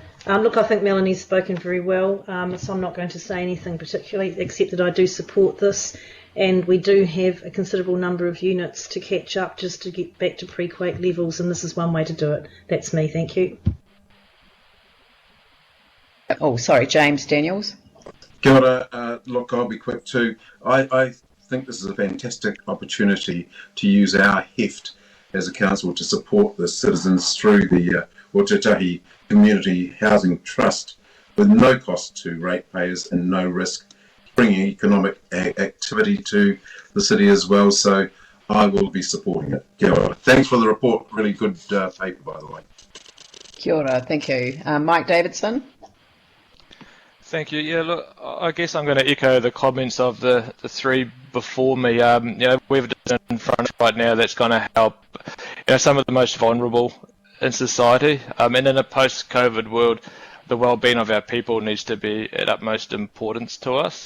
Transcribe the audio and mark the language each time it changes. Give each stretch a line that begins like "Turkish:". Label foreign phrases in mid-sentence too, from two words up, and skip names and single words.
English: Look, I think Melanie's spoken very well, so I'm not going to say anything particularly, except that I do support this, and we do have a considerable number of units to catch up just to get back to pre-quake levels, and this is one way to do it. That's me. Thank you. Oh, sorry, James Daniels.
Māori: Kia ora.
English: Look, I'll be quick too. I think this is a fantastic opportunity to use our heft as a council to support the citizens through the Otatahi Community Housing Trust with no cost to ratepayers and no risk, bringing economic activity to the city as well. So I will be supporting it.
Māori: Kia ora.
English: Thanks for the report. Really good paper, by the way.
Māori: Kia ora.
English: Thank you. Mike Davidson. Thank you. Yeah, look, I guess I'm going to echo the comments of the three before me. We've done in front right now that's going to help some of the most vulnerable in society. And in a post-COVID world, the well-being of our people needs to be at utmost importance to us.